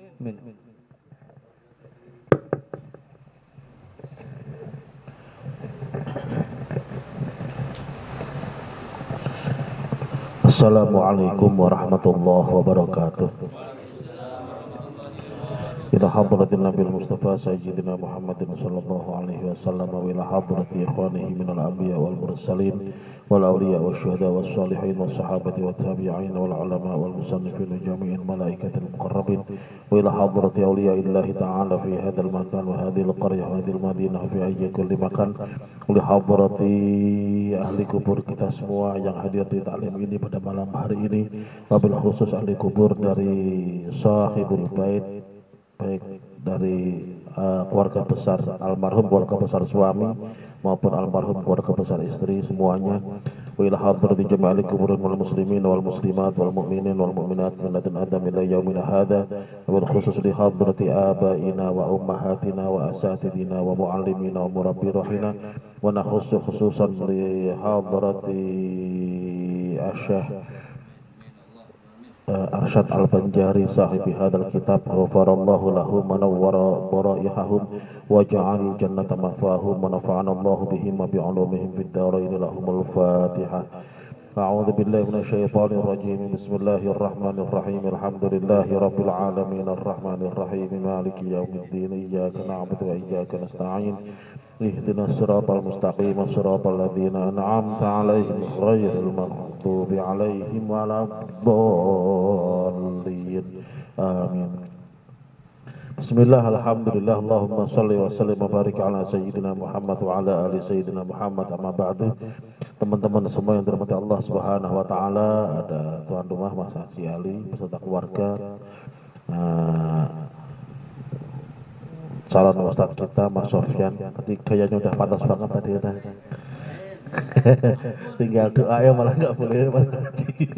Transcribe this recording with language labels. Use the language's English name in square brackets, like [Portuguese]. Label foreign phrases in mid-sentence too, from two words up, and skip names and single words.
[Arabic] السلام عليكم ورحمة الله وبركاته. إلى حضرة النبي المصطفى سيدنا محمد صلى الله عليه وسلم وإلى حضرة إخوانه من الأنبياء والمرسلين والأولياء والشهداء و الصالحين والصحابة والتابعين والعلماء والمصنفين وجميع الملائكة المقربين وإلى حضرة أولياء الله تعالى في هذا المكان وهذه القرية وهذه المدينة في أي كل مكان وإلى حضرة أهل القبور [Indonesian] kita semua yang hadir di taklim ini pada malam hari ini, wabil khusus ahli kubur dari sahibul bait, baik dari keluarga besar almarhum, keluarga besar suami maupun almarhum keluarga besar istri semuanya. [Arabic] وإلى حضرة جميع القبور والمسلمين والمسلمات والمؤمنين والمؤمنات من لدن آدم إلى يومنا هذا، وبالخصوص لحضرة آبائنا وأمهاتنا وأساتذتنا ومعلمينا ومربي روحنا، ونخص خصوصا لحضرة الشيخ أرشد البنجري صاحب هذا الكتاب، غفر الله لهم ونور ضرائحهم وجعل الجنة مثواهم ونفعنا الله بهم وبعلومهم في الدارين. لهم الفاتحة. أعوذ بالله من الشيطان الرجيم. بسم الله الرحمن الرحيم. الحمد لله رب العالمين الرحمن الرحيم مالك يوم الدين إياك نعبد وإياك نستعين اهدنا الصراط المستقيم صراط الذين أنعمت عليهم غير المغضوب عليهم ولا الضالين. Amin. بسم الله، الحمد لله، اللهم صل وسلم وبارك على سيدنا محمد وعلى آل سيدنا محمد. أما بعد. [Indonesian] Teman-teman semua yang dirahmati Allah [Arabic] سبحانه وتعالى, [Indonesian] ada tuan rumah Mas Haji Ali beserta keluarga, calon ustadz kita Mas Sofyan. Tadi kayaknya udah panas banget tadi ya. Tinggal doa ya, malah nggak boleh Mas Haji.